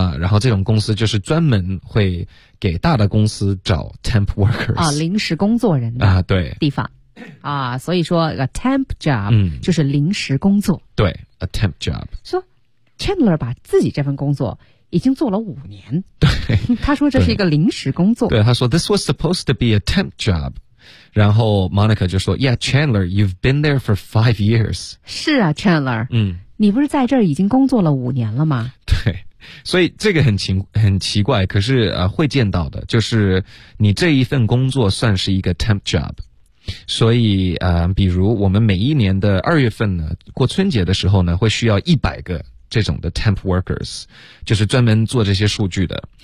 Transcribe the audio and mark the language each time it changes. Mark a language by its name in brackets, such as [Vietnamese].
[Chinese] 然后这种公司就是专门会给大的公司找 [English] temp workers [Chinese] 啊，临时工作人啊，对，地方啊，所以说 [English] a temp job [Chinese] 就是临时工作，对 ， [English] a temp job。 [Chinese] 说 Chandler 把自己这份工作已经做了五年，对，他说这是一个临时工作，对，他说 [English] this was supposed to be a temp job， [Chinese] 然后 [English] Monica [Chinese] 就说 [English] ，Yeah， Chandler， you've been there for 5 years， [Chinese] 是啊 ，Chandler，嗯，你不是在这儿已经工作了五年了吗？对。所以这个很奇怪，可是会见到的，就是你这一份工作算是一个 [English] temp job， [Chinese] 所以比如我们每一年的二月份呢，过春节的时候呢，会需要100个这种的 [English] temp workers， [Chinese] 就是专门做这些数据的。